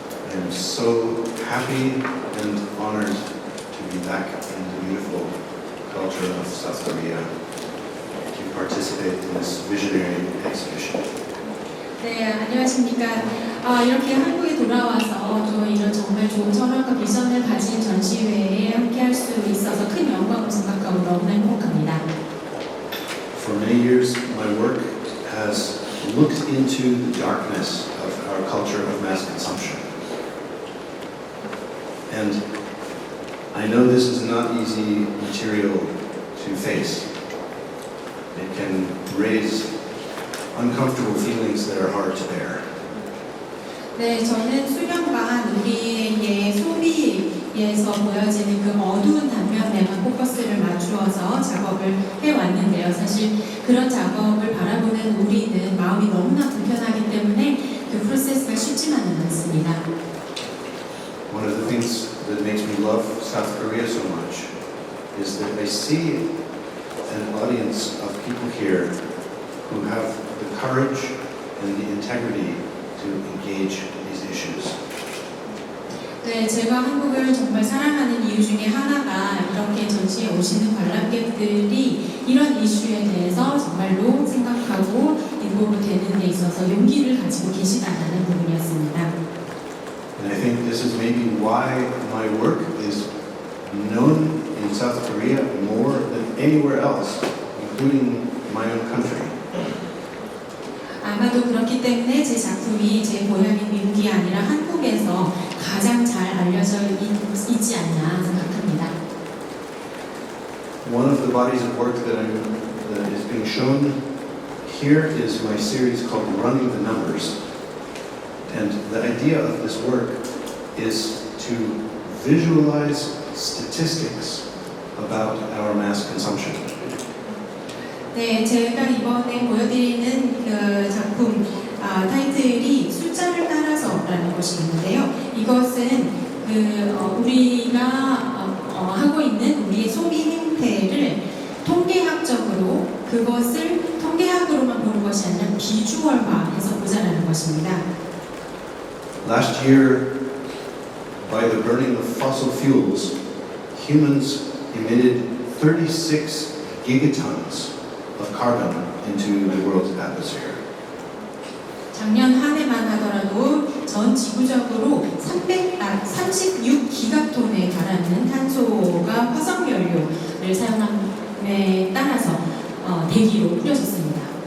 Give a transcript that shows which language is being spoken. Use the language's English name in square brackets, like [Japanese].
[English] I am so happy and honored to be back in the beautiful culture of South Korea to participate in this visionary exhibition. [Korean] 네, 안녕하십니까. 이렇게 한국에 돌아와서 또 이런 정말 좋은 철학과 비전을 가진 전시회에 함께할 수 있어서 큰 영광을 생각하고 너무나 행복합니다. [English] For many years, my work has looked into the darkness of our culture of mass consumption. And I know this is not easy material to face. It can raise uncomfortable feelings that are hard to bear. [Korean] 네, 저는 수년간 우리의 소비에서 보여지는 그 어두운 단면에만 포커스를 맞추어서 작업을 해왔는데요. 사실 그런 작업을 바라보는 우리는 마음이 너무나 불편하기 때문에 그 프로세스가 쉽지만은 않습니다. [English] One of the things that makes me love South Korea so much is that I see an audience of people here who have the courage and the integrity to engage these issues. [Korean] 네, 제가 한국을 정말 사랑하는 이유 중에 하나가 이렇게 전시에 오시는 관람객들이 이런 이슈에 대해서 정말로 생각하고 인volve 되는 데 있어서 용기를 가지고 계시다는 부분이었습니다. [English] And I think this is maybe why my work is known in South Korea more than anywhere else, including my own country. [Korean] 아마도 그렇기 때문에 제 작품이 제 고향인 미국이 아니라 한국에서 가장 잘 알려져 있지 않나 생각합니다. [English] One of the bodies of work that is being shown here is my series called Running the Numbers. And the idea of this work is to visualize statistics about our mass consumption. [Korean] 네, 제가 이번에 보여드리는 그 작품 타이틀이 숫자를 따라서라는 것이 있는데요. 이것은 우리가 하고 있는 우리의 소비 행태를 통계학적으로 그것을 통계학으로만 보는 것이 아니라 비주얼화해서 보자라는 것입니다. [English] Last year, by the burning of fossil fuels, humans emitted 36 gigatons of carbon into the world's atmosphere. [Korean] 작년 한 해만 하더라도 전 지구적으로 36기가톤에 달하는 탄소가 화석연료를 사용함에 따라서 대기로 뿌려졌습니다.